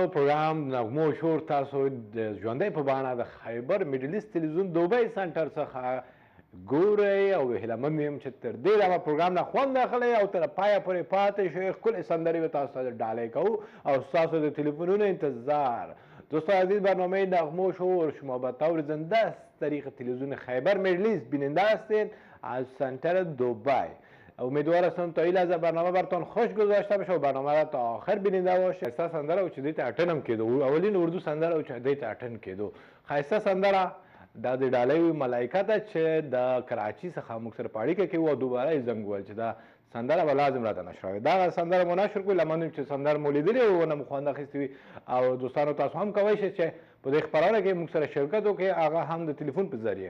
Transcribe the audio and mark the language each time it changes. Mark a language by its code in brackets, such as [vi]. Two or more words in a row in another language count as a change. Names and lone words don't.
[ps] پروګرام نغمو شور تاسو د ژوندۍ په بڼه د خیبر میډل ایسټ تلویزیون دوبۍ سنټر څخه ګورئ او هیله مند یم چې تر دې دمه پروګرام نه خوند اخلئ او تر پایه پورې پاتې شئ. ښکلې سندرې به تاسو ته ډالۍ کوو او ستاسو د تلفنونو انتظار. [fa] دوستان عزیز، برنامه نغمو شور شما به طور زنده از طریق تلویزیون خیبر میډل ایست بیننده هستید از سنتر دوبای. امیدوار هستم تا این لحظه برنامه براتون خوش گذاشته باشه و برنامه را تا آخر بیننده باشید. [ps] خیسته سندره و چې دې ته اټن هم کېدو، اولین اردو سندره و چې دې ته اټن کېدو. خیسته سندره دا د ډالۍ ملایکه ده چې د کراچي څخه موږ سره په اړیکه کې وو او دوباره یې زنګ وویل چې دا سندره به لازم راته نشر وي. دا سندره مو نشر کړو. لمن یم چې سندره مو لیدلې وي ونه مو خوند اخیستې وي. او دوستانو تاسو هم کولی شئ چې په دې خپرونه کې موږ سره شرکت وکړئ، هغه هم د تلیفون په ذریعه.